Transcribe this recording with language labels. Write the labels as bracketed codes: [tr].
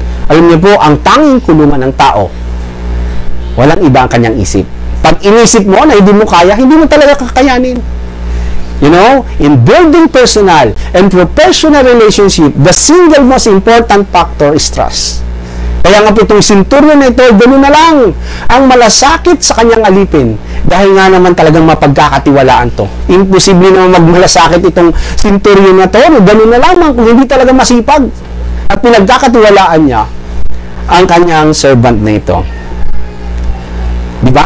[tl] Alam niyo po, ang tanging kulungan ng tao, walang iba ang kanyang isip. Pag inisip mo na hindi mo kaya, hindi mo talaga kakayanin. [en] You know, in building personal and professional relationship, the single most important factor is trust. [tl] Kaya nga po itong centurion na ito, gano'n na lang ang malasakit sa kanyang alipin. Dahil nga naman talagang mapagkakatiwalaan to. Imposible naman magmalasakit itong centurion na to. Gano'n na lamang kung hindi talaga masipag. At pinagkakatiwalaan niya ang kanyang servant na ito. Di ba?